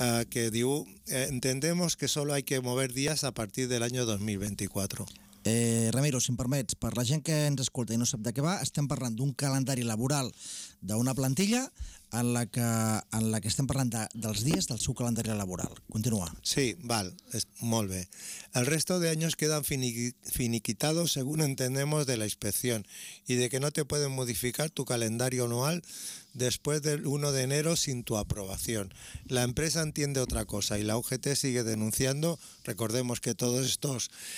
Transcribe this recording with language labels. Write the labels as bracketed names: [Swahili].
[Catalan] Que diu, [Spanish] entendemos que solo hay que mover días a partir del año 2024. [Catalan] Ramiro, si em permets, per la gent que ens escolta i no sap de què va, estem parlant d'un calendari laboral d'una plantilla en la que estem parlant dels dies del seu calendari laboral. Continua. Sí, val, és molt bé. [Spanish] El resto de años quedan finiquitados según entendemos de la inspección y de que no te pueden modificar tu calendario anual después del 1 de enero sin tu aprobación. La empresa entiende otra cosa y la UGT sigue denunciando. Recordemos que todos estos